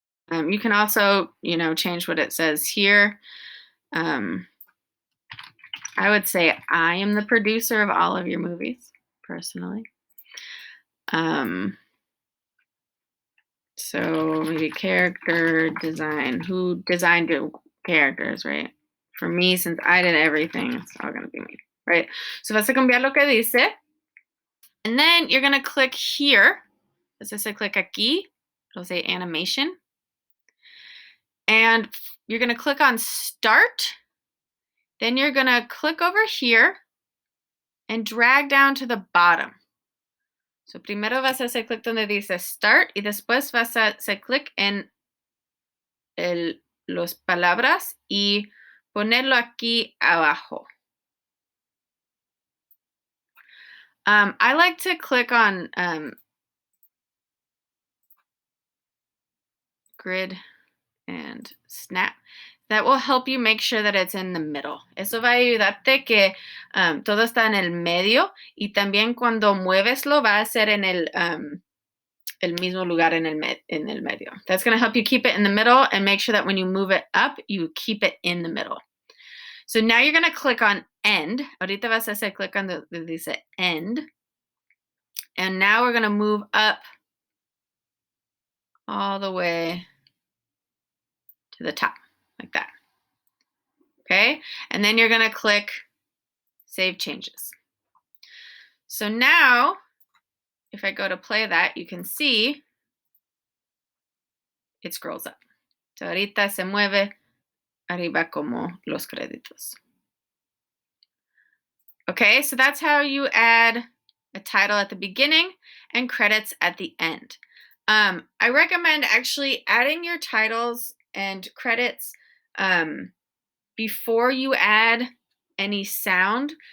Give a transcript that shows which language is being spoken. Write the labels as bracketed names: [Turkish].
[English] You can also, change what it says here. I would say I am the producer of all of your movies, personally. So maybe character design. Who designed your characters, right? For me, since I did everything, it's all going to be me, right? So [Spanish] vas a cambiar lo que dice. [English] And then you're going to click here. [Spanish] Vas a click aquí. [English] It'll say animation. And you're going to click on start. Then you're going to click over here and drag down to the bottom. [Spanish] So primero vas a hacer clic donde dice start y después vas a hacer clic en los palabras y ponerlo aquí abajo. [English] I like to click on grid and snap. That will help you make sure that it's in the middle. [Spanish] Eso va a ayudarte que todo está en el medio y también cuando mueveslo va a ser en el mismo lugar en el medio. [English] That's going to help you keep it in the middle and make sure that when you move it up, you keep it in the middle. So now you're going to click on end. [Spanish] Ahorita vas a hacer clic on donde dice end. [English] And now we're going to move up all the way to the top, like that. Okay? And then you're going to click Save Changes. So now, if I go to play that, you can see it scrolls up. [Spanish] So ahorita se mueve arriba como los créditos. [English] Okay, so that's how you add a title at the beginning and credits at the end. I recommend actually adding your titles and credits before you add any sound.